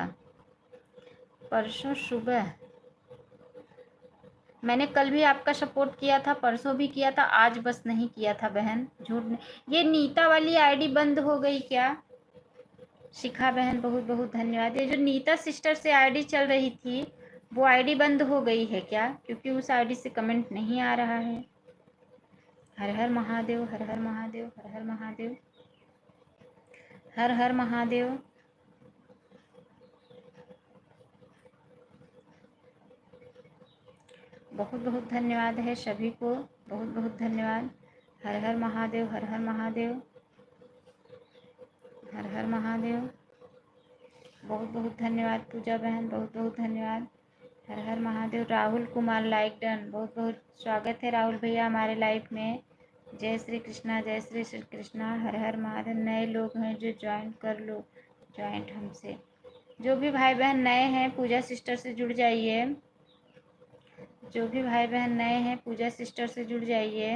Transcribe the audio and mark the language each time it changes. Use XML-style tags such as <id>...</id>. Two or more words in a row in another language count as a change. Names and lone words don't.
<hi>परसों सुबह मैंने कल भी आपका सपोर्ट किया था, परसों भी किया था, आज बस नहीं किया था बहन, झूठ नहीं। ये नीता वाली आईडी बंद हो गई क्या? शिखा बहन बहुत बहुत धन्यवाद। ये जो नीता सिस्टर से आईडी चल रही थी, वो आईडी बंद हो गई है क्या? क्योंकि उस आईडी से कमेंट नहीं आ रहा है। हर हर महादेव, हर हर महादेव, हर हर महादेव, हर हर महादेव। बहुत बहुत धन्यवाद है सभी को, बहुत बहुत धन्यवाद। हर हर महादेव, हर हर महादेव, हर हर महादेव। बहुत बहुत धन्यवाद पूजा बहन, बहुत बहुत धन्यवाद। हर हर महादेव। राहुल कुमार</hi> <en>like done,</en> <hi>बहुत बहुत स्वागत है राहुल भैया हमारे लाइफ में। जय श्री कृष्णा, जय श्री श्री कृष्णा। हर हर महादेव। नए लोग हैं जो ज्वाइन कर लो, ज्वाइंट हमसे। जो भी भाई बहन नए हैं पूजा सिस्टर से जुड़ जाइए। जो भी भाई बहन नए हैं पूजा सिस्टर से जुड़ जाइए।</hi>